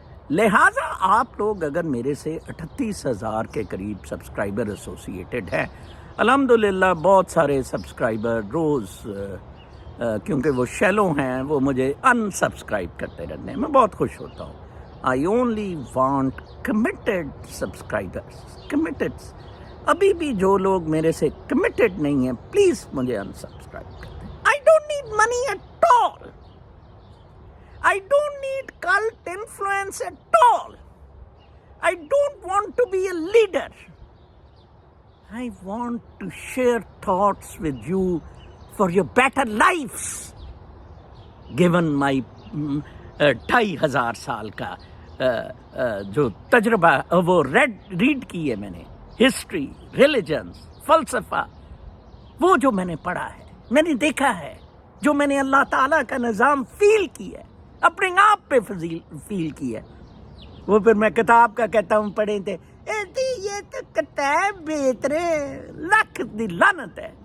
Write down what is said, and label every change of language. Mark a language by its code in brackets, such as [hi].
[ur] لہٰذا آپ لوگ اگر میرے سے 38,000 کے قریب سبسکرائبر ایسوسیٹڈ ہیں, الحمدللہ بہت سارے سبسکرائبر روز کیونکہ وہ شیلو ہیں وہ مجھے ان سبسکرائب کرتے رہتے ہیں, میں بہت خوش ہوتا ہوں. [en] I only want committed subscribers, committed. [ur] ابھی بھی جو لوگ میرے سے کمیٹڈ نہیں ہیں پلیز مجھے ان سبسکرائب کر دیں. [en] I don't need money at all. I don't need cult influence at all. I don't want to be a leader. I want to share thoughts with you for your better lives. Given my [ur] 2,500 سال کا جو تجربہ وہ red کی ہے میں نے, history, religions, فلسفہ, وہ جو میں نے پڑھا ہے, میں نے دیکھا ہے, جو میں نے اللہ تعالیٰ کا نظام فیل کیا ہے, اپنے آپ پہ فیل کی ہے, وہ پھر میں کتاب کا کہتا ہوں پڑھے تھے, یہ تو کتاب بیچ رہے, لاکھ دی لعنت ہے.